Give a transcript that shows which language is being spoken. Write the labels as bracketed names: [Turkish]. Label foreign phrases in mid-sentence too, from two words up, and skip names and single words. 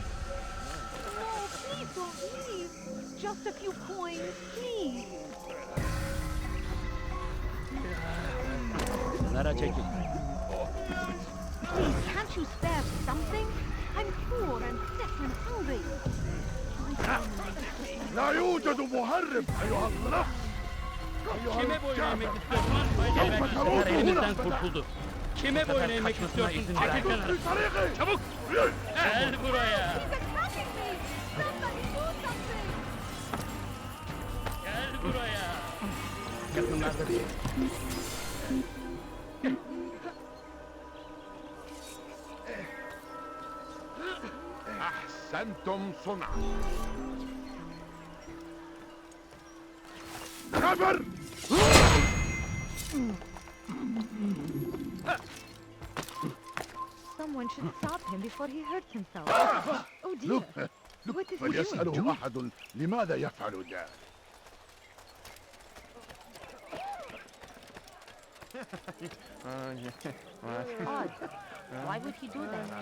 [English] No, please don't leave. Just a few coins, please. Please, can't you spare something? I'm poor and sick and hungry. [Arabic] لا يوجد مهرب أيها الغلط. [Turkish] Kime boyun eğmek istiyorsun? Seni bu sefer elimizden kurtuldu. Kime boyun eğmek istiyorsun? Çekil kenara. Çabuk! Gel buraya. Gel buraya. Yakınlarda bir. [Arabic] أحسنتم صنعا. كبر. [English] Someone should stop him before he hurts himself. Oh dear. Look, What is he [Arabic] فليسأله [English] doing? [Arabic] أحد لماذا يفعل ذلك. [English] Odd. Why would he do that?